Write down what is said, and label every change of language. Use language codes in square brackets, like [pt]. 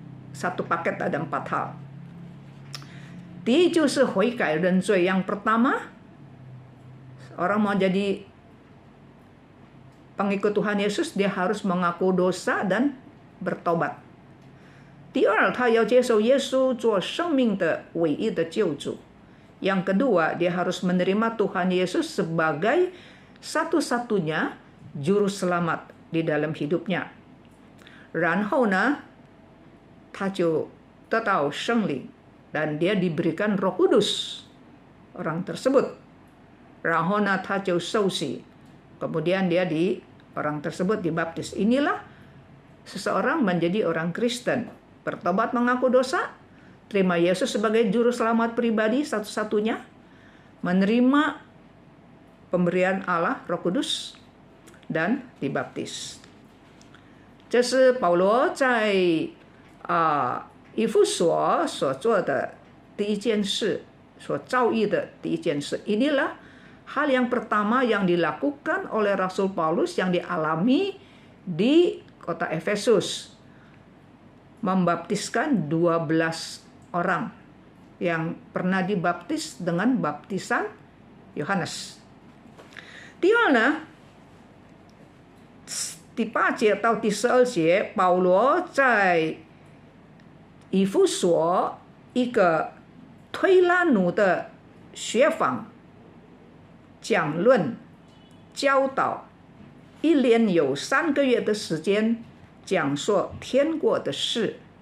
[id] Satu paket ada 4 hal. [zh] 第一就是悔改认罪. [id] Yang pertama, orang mau jadi pengikut Tuhan Yesus, dia harus mengaku dosa dan bertobat. [zh] 第二，他要接受耶稣做生命的唯一的救主。 [id] Yang kedua, dia harus menerima Tuhan Yesus sebagai satu-satunya juru selamat di dalam hidupnya. [zh] 然后呢，他就得到圣灵 [id] dan dia diberikan Roh Kudus orang tersebut. [zh] 然后呢，他就受洗 [id] kemudian orang tersebut dibaptis. Inilah seseorang menjadi orang Kristen. Bertobat, mengaku dosa, terima Yesus sebagai juru selamat pribadi satu-satunya, menerima pemberian Allah Roh Kudus, dan dibaptis. [zh] 这是保罗在以弗所所做的第一件事，所遭遇的第一件事。 [id] Inilah hal yang pertama yang dilakukan oleh Rasul Paulus yang dialami di kota Efesus. Membaptiskan 12 orang yang pernah dibaptis dengan baptisan Yohanes. [zh] 第二呢，第8节到第12节，保罗在以弗所一个推拉努的学坊讲论教导，一连有3个月的时间讲说天国的事。